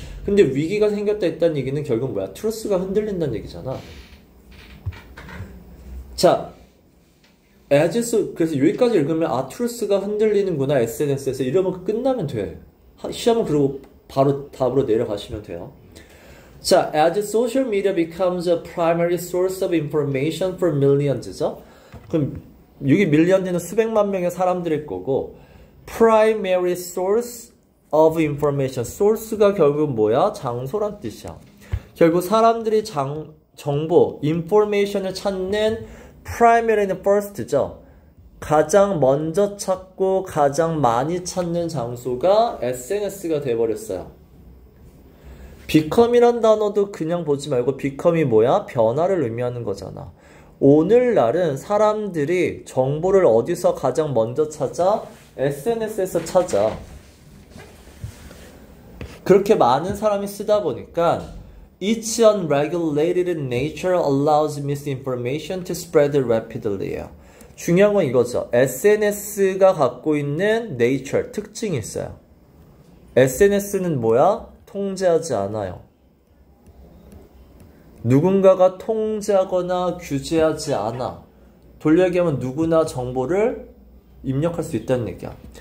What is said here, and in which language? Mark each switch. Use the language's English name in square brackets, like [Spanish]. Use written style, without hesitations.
[Korean] 근데 위기가 생겼다 했다는 얘기는 결국 뭐야? truth가 흔들린다는 얘기잖아. 자, 그래서 여기까지 읽으면 truth가 흔들리는구나, SNS에서. 이러면 끝나면 돼. 시험은 그러고 바로 답으로 내려가시면 돼요. [English] 자, as social media becomes a primary source of information for millions죠? [Korean] 그럼 여기 밀리언즈는 수백만 명의 사람들일 거고 primary source of information. source가 결국 뭐야? 장소란 뜻이야. 결국 사람들이 정보, information을 찾는 primary는 first죠. 가장 먼저 찾고 가장 많이 찾는 장소가 SNS가 돼버렸어요. become이란 단어도 그냥 보지 말고 become이 뭐야? 변화를 의미하는 거잖아. 오늘날은 사람들이 정보를 어디서 가장 먼저 찾아? SNS에서 찾아. 그렇게 많은 사람이 쓰다 보니까 [English] Its unregulated nature allows misinformation to spread rapidly. [Korean] 중요한 건 이거죠. SNS가 갖고 있는 nature, 특징이 있어요. SNS는 뭐야? 통제하지 않아요. 누군가가 통제하거나 규제하지 않아. 돌려 얘기하면 누구나 정보를 입력할 수 있다는 얘기야.